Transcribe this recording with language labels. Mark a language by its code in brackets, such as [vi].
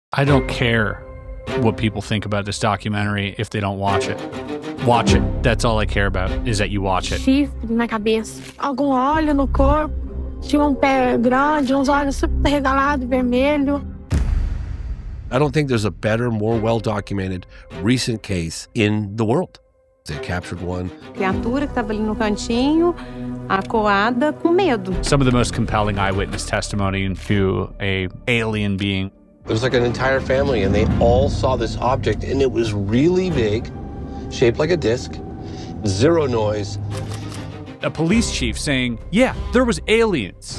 [en] I don't care what people think about this documentary if they don't watch it. Watch it. That's all I care about, is that you watch it. [pt] Chifre na cabeça, algum óleo no corpo, tinha pé grande, uns olhos super regalados, vermelho. [en] I don't think there's a better, more well-documented recent case in the world. They captured one. [pt] Criatura que estava ali no cantinho, acuada, com medo. [en] Some of the most compelling eyewitness testimony to a alien being. There was like an entire family, and they all saw this object, and it was really big, shaped like a disc, zero noise. A police chief saying, yeah, there was aliens.